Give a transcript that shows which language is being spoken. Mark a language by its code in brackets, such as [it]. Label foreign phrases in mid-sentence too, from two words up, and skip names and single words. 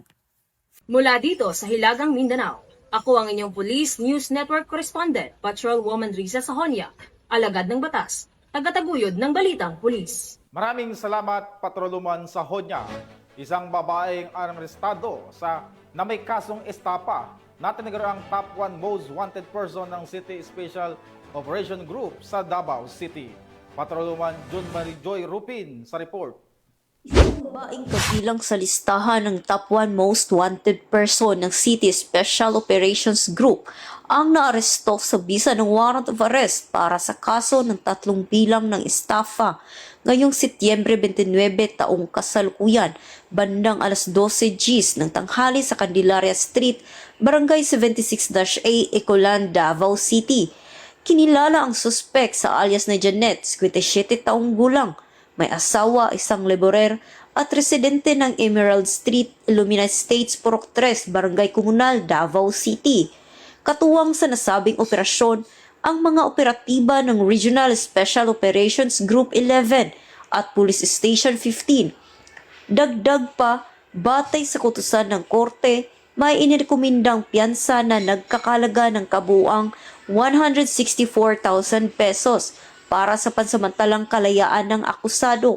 [tl] Mula dito sa Hilagang Mindanao, ako ang inyong Police News Network Correspondent, Patrolwoman Risa Sahonya, alagad ng batas, tagataguyod ng Balitang Pulis. Maraming salamat, Patrolwoman Sahonya. Isang babaeng arestado na may kasong estapa na tinaguro ang [en] top 1 most wanted person [tl] ng City Special Operation Group sa Davao City. Patrolwoman June Marie Joy Rupin sa report. Babaeng kabilang sa listahan ng [en] top 1 most wanted person [tl] ng City Special Operations Group ang naaresto sa bisa ng [en] warrant of arrest [tl] para sa kaso ng 3 bilang ng estafa ngayong Setyembre 29 taong kasalukuyan, bandang alas 12 Gs ng tanghali sa Candelaria Street, Barangay 76-A, Ecolan, Davao City. Kinilala ang suspek sa alias na Janet, 57 taong gulang, may asawa, isang laborer at residente ng Emerald Street, Illumina Estates, Purok 3, Barangay Comunal, Davao City. Katuwang sa nasabing operasyon, ang mga operatiba ng Regional Special Operations Group 11 at Police Station 15. Dagdag pa, batay sa kutusan ng korte, may inirekomendang piyansa na nagkakalaga ng kabuang 164,000 pesos para sa pansamantalang kalayaan ng akusado.